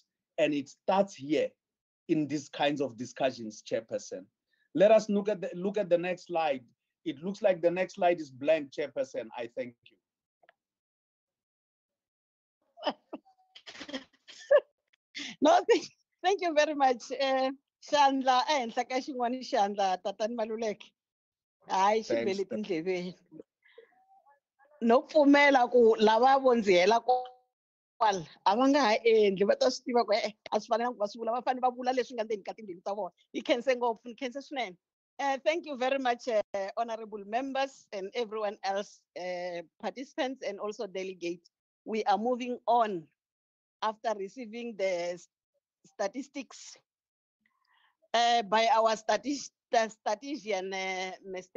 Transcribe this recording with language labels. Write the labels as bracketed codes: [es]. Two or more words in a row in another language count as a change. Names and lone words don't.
[en] And it starts here in these kinds of discussions, Chairperson. Let us look at the next slide. It looks like the next slide is blank, Chairperson. I thank you. No, thank you very much. [ts] Shandla, enhla ka xin'wana Shandla, Tatani Maluleke. Hayi xi vele tindleveni. No pfumela ku lava vo ndzi hela kwala a va nga ha endli va ta swi tiva ku a swi fanelanga ku va swi vula va fanele va vula leswi nga ndzeni ka timbilu ta vona. Hi khense ngopfu, ni khense swinene. [en] Thank you very much, honorable members and everyone else, participants and also delegates. We are moving on after receiving the statistics by our statistician, Mr.